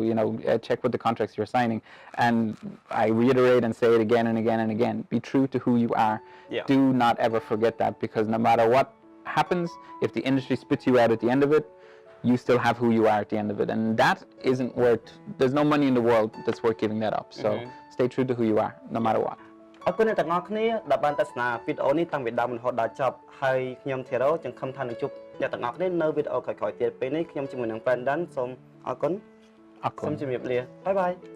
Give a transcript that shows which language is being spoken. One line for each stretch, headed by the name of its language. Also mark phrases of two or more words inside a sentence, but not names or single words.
English: Check what the contracts you're signing. And I reiterate and say it again and again and again: be true to who you are. Do not ever forget that, because no matter what happens, if the industry spits you out at the end of it, you still have who you are at the end of it, and that isn't worth. There's no money in the world that's worth giving that up. So stay true to who you are, no matter what.
Khmer: អរគុណអ្នកទាំងអស់គ្នាដែលបានទស្សនាវីដេអូនេះតាំងពីដើមរហូតដល់ចប់ហើយខ្ញុំធីរ៉ូចង្ឃឹមថានឹងជួបអ្នកទាំងអស់គ្នានៅវីដេអូក្រោយៗទៀតពេលនេះខ្ញុំជាមួយនឹង Brendan សូមអរគុណសូមជម្រាបលាបាយបាយ